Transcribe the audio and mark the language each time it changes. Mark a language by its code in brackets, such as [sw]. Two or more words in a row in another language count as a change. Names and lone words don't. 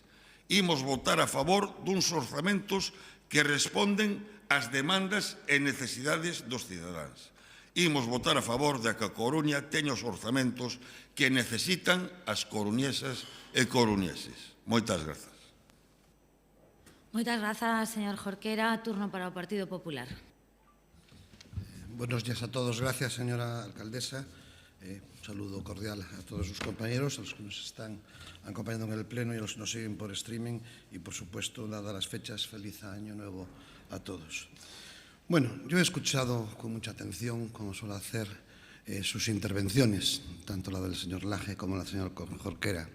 [gl] Imos votar a favor duns orzamentos que responden ás demandas e necesidades dos cidadáns. Imos votar a favor de que a Coruña teña os orzamentos que necesitan as coruñesas e coruñeses. Moitas grazas. Moitas grazas, señor Jorquera. Turno para o Partido Popular. [es] Buenos días a todos. Gracias, señora alcaldesa. Un saludo cordial a todos sus compañeros, a los que nos están acompañando en el Pleno y a los que nos siguen por streaming. Y, por supuesto, dadas las fechas, feliz año nuevo a todos. Bueno, yo he escuchado con mucha atención, como suelo hacer, sus intervenciones, tanto la del señor Laje como la del señor Jorquera.